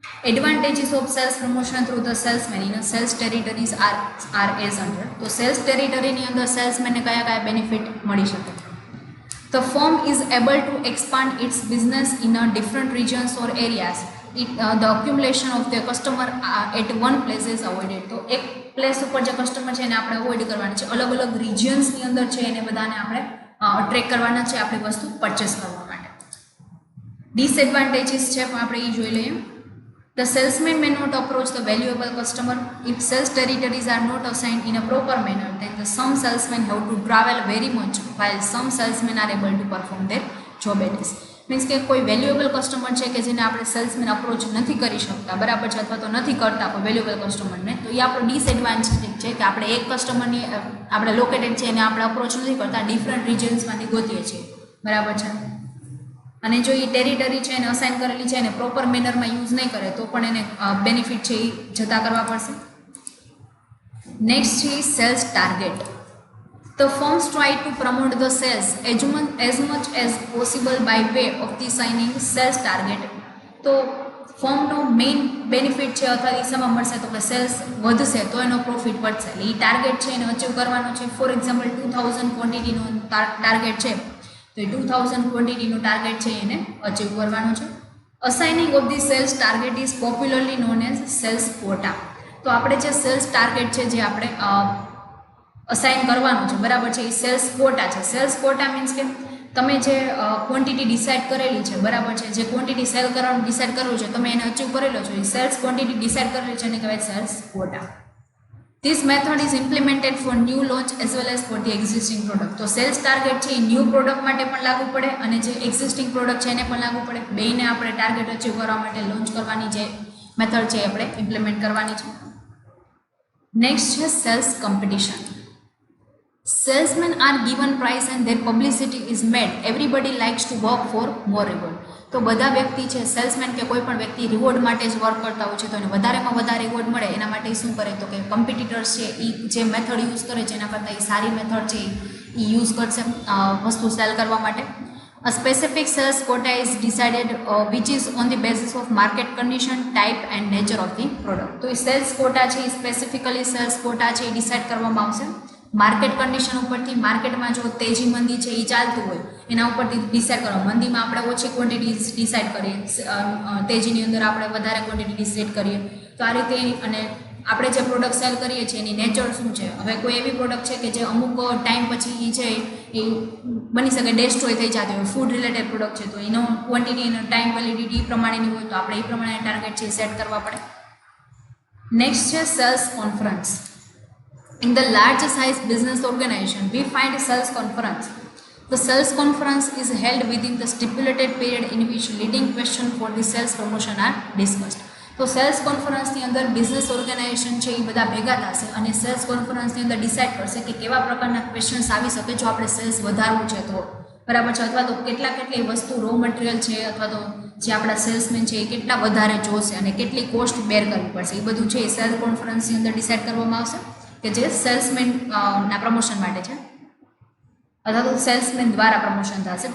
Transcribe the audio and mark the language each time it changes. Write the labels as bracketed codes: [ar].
[en] Advantages of sales promotion through the salesman in sales territories are as under. [gu] તો cells ટેરિટરીની અંદર સેલ્સમેનને કયા કયા benefit મળી શકે? [en] The firm is able to expand its business in a different regions or areas. The accumulation of the customer at one place is avoided. [gu] તો એક place ઉપર જે કસ્ટમર છે એને આપણે અવોઇડ કરવાના છે, અલગ અલગ રિજિયન્સની અંદર છે એને બધાને આપણે અટ્રેક્ટ કરવાના છે આપણી વસ્તુ પરચેસ કરવા માટે. ડિસએડવાન્ટેજીસ છે પણ આપણે એ જોઈ લઈએ. [en] The salesman may not approach the valuable customer. If sales territories are not assigned in a proper manner, then some salesmen have to travel very much, while some salesmen are able to perform their job at ease. [gu] Means કે કોઈ valuable customer છે કે જેને આપણે salesman approach નથી કરી શકતા, બરાબર છે, અથવા તો નથી કરતા કોઈ વેલ્યુએબલ કસ્ટમરને, તો એ આપણો ડિસએડવાન્ટેજ છે કે આપણે એક કસ્ટમરની આપણે લોકેટેડ છે એને આપણે અપ્રોચ નથી કરતા, ડિફરન્ટ રિજન્સમાંથી ગોતીએ છીએ, બરાબર છે. અને જો એ ટેરિટરી છે એને અસાઇન કરેલી છે એને પ્રોપર મેનરમાં યુઝ નહીં કરે તો પણ એને બેનિફિટ છે એ જતા કરવા પડશે. નેક્સ્ટ છે cells target. [en] The firms try to promote the sales as much as possible by way of the signing sales target. [gu] તો ફર્મનો મેઇન બેનિફિટ છે અથવા દિશામાં મળશે તો કે સેલ્સ વધશે તો એનો પ્રોફિટ વધશે, એટલે એ ટાર્ગેટ છે એને અચીવ કરવાનો છે. ફોર એક્ઝામ્પલ 2000 ક્વોન્ટિટીનો ટાર્ગેટ છે તો એ 2000 ક્વોન્ટિટીનું ટાર્ગેટ છે એને અચીવ કરવાનું છે. [en] Assigning of the sales target is popularly known as sales quota. [gu] તો આપણે જે સેલ્સ ટાર્ગેટ છે જે આપણે અસાઇન કરવાનું છે, બરાબર છે, એ સેલ્સ ક્વોટા છે. સેલ્સ ક્વોટા મીન્સ કે તમે જે ક્વોન્ટિટી ડિસાઇડ કરેલી છે, બરાબર છે, જે ક્વોન્ટિટી સેલ કરવાનું ડિસાઇડ કરવું છે, તમે એને અચીવ કરેલો છો, એ સેલ્સ ક્વોન્ટિટી ડિસાઇડ કરેલી છે, એને કહેવાય cells quota. [en] This method is implemented for new launch as well as for the existing product. [gu] તો સેલ્સ ટાર્ગેટ છે એ ન્યૂ પ્રોડક્ટ માટે પણ લાગુ પડે અને જે એક્ઝિસ્ટિંગ પ્રોડક્ટ છે એને પણ લાગુ પડે. બેયને આપણે ટાર્ગેટ અચીવ કરવા માટે લોન્ચ કરવાની જે મેથડ છે એ આપણે ઇમ્પ્લિમેન્ટ કરવાની છે. નેક્સ્ટ છે cells competition. [en] Salesmen are given price and their publicity is made. Everybody likes to work for more reward. [gu] તો બધા વ્યક્તિ છે, સેલ્સમેન કે કોઈ પણ વ્યક્તિ રિવોર્ડ માટે જ વર્ક કરતા હોય છે, તો એને વધારેમાં વધારે રિવોર્ડ મળે એના માટે શું કરે તો કે કોમ્પિટિટર્સ છે એ જે મેથડ યુઝ કરે છે એના કરતાં એ સારી મેથડ છે એ યુઝ કરશે વસ્તુ સેલ કરવા માટે. [en] A specific sales quota is decided which is on the basis of market condition, type and nature of the product. [gu] તો એ સેલ્સ કોટા છે એ સ્પેસિફિકલી સેલ્સ કોટા છે એ ડિસાઇડ કરવામાં આવશે માર્કેટ કન્ડિશન ઉપરથી. માર્કેટમાં જો તેજી મંદી છે એ ચાલતું હોય એના ઉપરથી ડિસાઇડ કરો. મંદીમાં આપણે ઓછી ક્વોન્ટિટી ડિસાઇડ કરીએ, તેજીની અંદર આપણે વધારે ક્વોન્ટિટી ડિસાઇડ કરીએ. તો આ રીતે અને આપણે જે પ્રોડક્ટ સેલ કરીએ છીએ એની નેચર શું છે. હવે કોઈ એવી પ્રોડક્ટ છે કે જે અમુક ટાઈમ પછી છે એ બની શકે ડેસ્ટ્રોય થઈ જતી હોય, ફૂડ રિલેટેડ પ્રોડક્ટ છે, તો એનો ક્વોન્ટિટી એનો ટાઈમ વેલિડિટી પ્રમાણેની હોય તો આપણે એ પ્રમાણે ટાર્ગેટ છે સેટ કરવા પડે. નેક્સ્ટ છે cells conference. [en] In the large size business organization, we find sales conference. The sales conference is held within the stipulated period in which leading question for the sales promotion are discussed. [gu] તો cells કોન્ફરન્સની અંદર business organisation છે એ બધા ભેગા થશે અને cells કોન્ફરન્સની અંદર decide કરશે કે કેવા પ્રકારના ક્વેશ્ચન્સ આવી શકે જો આપણે સેલ્સ વધારવું છે તો, બરાબર છે, અથવા તો કેટલી વસ્તુ રો મટીરિયલ છે અથવા તો જે આપણા સેલ્સમેન છે એ કેટલા વધારે જોશે અને કેટલી કોસ્ટ બેર કરવી પડશે, એ બધું છે એ સેલ્સ કોન્ફરન્સની અંદર ડિસાઇડ કરવામાં આવશે કે જે સેલ્સમેન ના પ્રમોશન માટે છે અથવા તો સેલ્સમેન દ્વારા પ્રમોશન થશે.